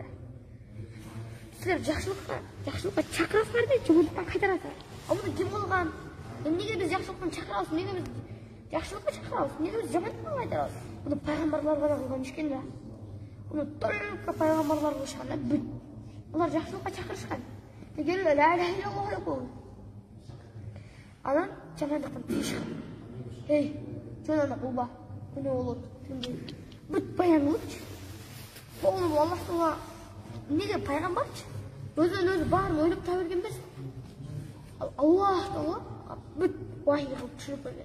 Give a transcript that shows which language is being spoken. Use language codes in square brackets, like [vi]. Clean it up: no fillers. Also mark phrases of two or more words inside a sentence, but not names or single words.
[ky] Силер жакшылыкка чакырасыңар дейт, жамандыктан кайдырасыңар. Муну ким кылган? Эмнеге биз жакшылыктан чакырабыз? Эмнеге биз жакшылыкка чакырабыз? Эмнеге биз жамандыктан кайдырабыз? Муну пайгамбарлар гана кылган иш экен да. Муну только пайгамбарлар кылышкан да, бүт. Алар жакшылыкка чакырышкан. Деген [ar] لا إله إلا الله [ky] деп койгон. Анан жамандыктан тыйышкан. Жөн аны кылба. Эмне болот? Бүт баян кылыпчы. Полный Аллах Таала эмнеге пайгамбарчы? Өзүнөн өзү баарын ойлоп таба берген эмес. Аллах Таала бүт вахий кылып түшүрүп берген.